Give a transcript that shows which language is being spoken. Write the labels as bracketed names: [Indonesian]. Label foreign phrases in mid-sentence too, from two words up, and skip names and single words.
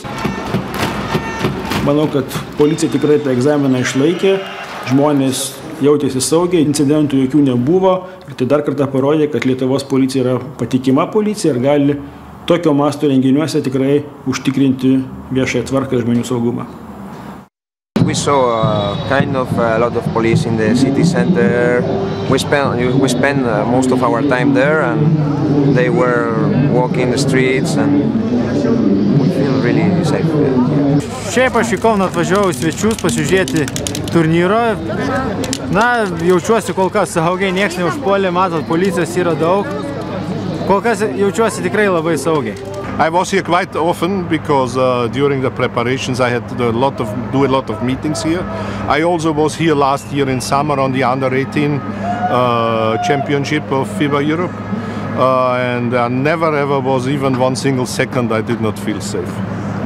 [Lithuanian] Manau, kad policija tikrai tą egzaminą išlaikė, žmonės jautėsi saugiai, incidentų jokių nebuvo ir tai dar kartą parodė, kad Lietuvos policija yra patikima policija ir gali tokio masto renginiuose tikrai užtikrinti viešąją tvarką ir žmonių saugumą. [English] We saw a lot of police in the city center. We spent most of our time there, and they were walking the streets, and we feel really safe here. [Lithuanian] Šiaip aš į Kauną atvažiavau svečius pasižiūrėti turnyro. Na, jaučiuosi kol kas saugiai, nieks neužpuolė, matot, policijos yra daug. Kol kas jaučiuosi tikrai labai saugiai. [English] I was here quite often because during the preparations I had to do a lot of meetings here. I also was here last year in summer on the Under-18 championship of FIBA Europe. And never ever was even one single second I did not feel safe.